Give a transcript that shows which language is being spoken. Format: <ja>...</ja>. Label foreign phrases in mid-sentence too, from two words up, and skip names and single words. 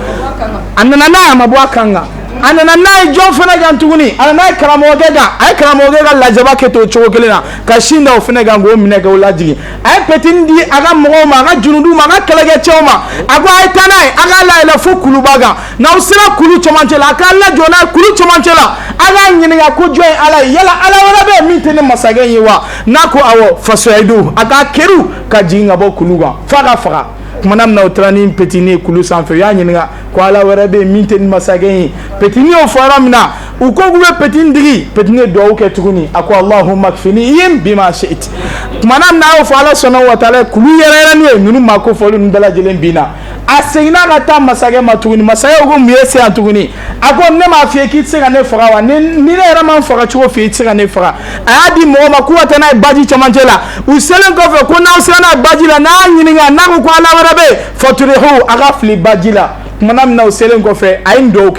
<bm>a nana n'a ye a ma bɔ a kan kan a nana n'a ye jɔn fɛnɛ kan tuguni a nana n'a ye karamɔgɔkɛ kan a ye karamɔgɔkɛ ka lajaba kɛ ten o cogo kelen na ka sin da o fɛnɛ kan k'o minɛ k'o lajigin a ye petini di a ka mɔgɔw ma a ka junudu ma a ka kɛlɛkɛcɛw ma a ko a ye taa n'a ye a k'a layɛlɛ fo kuluba kan n'aw sera kulu cɛmancɛ la a k'a lajɔ n'a ye kulu cɛmancɛ la a k'a ɲininka ko jɔn ye ala ye yala ala wɛrɛ bɛ yen min tɛ ne masakɛ ye wa n'a ko awɔ fasoyidu a k'a kɛru ka jigin ka bɔ kulu kan f'a ka faga kumana min na o taara ni petini ye kulu sanfɛ u y'a ɲininka ko ala wɛrɛ bɛ yen min tɛ ni masakɛ ye petini y'o fɔ yɔrɔ min na u ko k'u bɛ petini digi petini ye duwawu kɛ tuguni a ko</bm> <ar>اللهم اكفنيهم بما شئت</ar> <bm>kumana min na a y'o fɔ ala sɔnna wa taala kulu yɛrɛyɛrɛnin ye ninnu ma ko fɔli ninnu bɛɛ lajɛlen binna a seginna ka taa masakɛ ma tuguni masakɛ ko mun ye se yan tuguni a ko ne m'a f'i ye k'i tɛ se ka ne faga wa ni ne yɛrɛ ma n faga cogo f'i ye i tɛ se ka ne faga a y'a di mɔgɔ ma k'u ka taa n'a ye baji cɛmancɛ la u selen kɔfɛ ko n'aw sera n'a ye baji la n'a y'a ɲininka n'a ko ala wɛrɛ bɛ yen faturihu a ka fili baji la kumana min na o selen kɔfɛ a ye duwawu</bm>